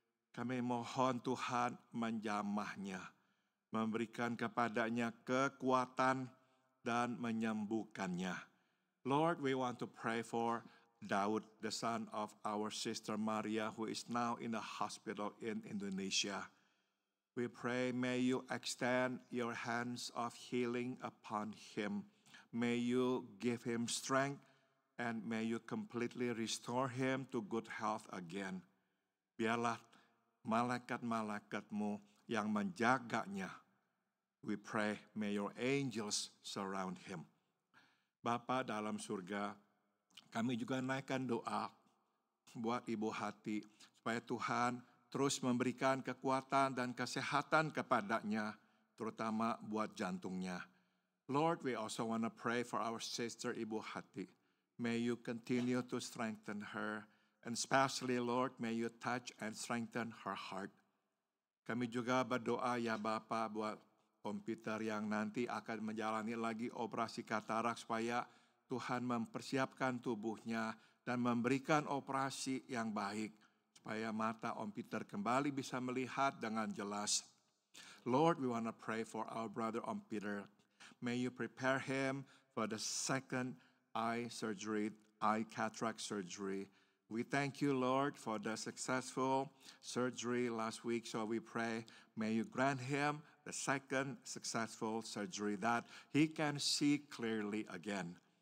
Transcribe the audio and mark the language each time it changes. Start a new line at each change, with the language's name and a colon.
Indonesian: Kami mohon Tuhan menjamahnya, memberikan kepadanya kekuatan dan menyembuhkannya.
English: Lord, we want to pray for Daud, the son of our sister Maria, who is now in the hospital in Indonesia. We pray, may you extend your hands of healing upon him. May you give him strength and may you completely restore him to good health again.
Indonesian: Biarlah malaikat-malaikatmu yang menjaganya.
English: We pray, may your angels surround him.
Indonesian: Bapa dalam surga, kami juga naikkan doa buat Ibu Hati, supaya Tuhan terus memberikan kekuatan dan kesehatan kepadanya, terutama buat jantungnya.
English: Lord, we also want to pray for our sister Ibu Hati. May you continue to strengthen her, and especially, Lord, may you touch and strengthen her heart.
Indonesian: Kami juga berdoa ya Bapa buat Om Peter yang nanti akan menjalani lagi operasi katarak, supaya Tuhan mempersiapkan tubuhnya dan memberikan operasi yang baik, supaya mata Om Peter kembali bisa melihat dengan jelas.
English: Lord, we want to pray for our brother Om Peter. May you prepare him for the second eye surgery, eye cataract surgery. We thank you, Lord, for the successful surgery last week. So we pray, may you grant him the second successful surgery that he can see clearly again.